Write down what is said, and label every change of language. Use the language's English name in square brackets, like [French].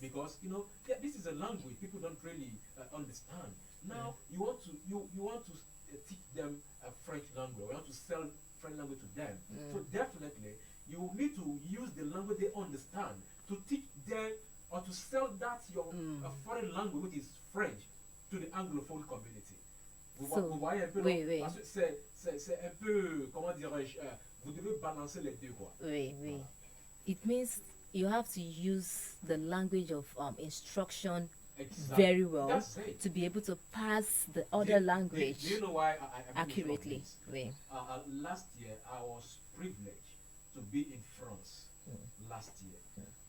[English] Because this is a language people don't really understand. Now you want to teach them a French language. You want to sell French language to them. So definitely, you need to use the language they understand to teach them or to sell that your foreign language, which is French, to the Anglophone community. [French] Vous voyez un peu, oui. C'est un peu, comment dirais-je, vous devez balancer les deux, quoi. Oui, oui. [English] It means you have to use the language of instruction very well to be able to pass the other language do you know why I accurately. [French] Oui. [English] Last year, I was privileged to be in France. Last year.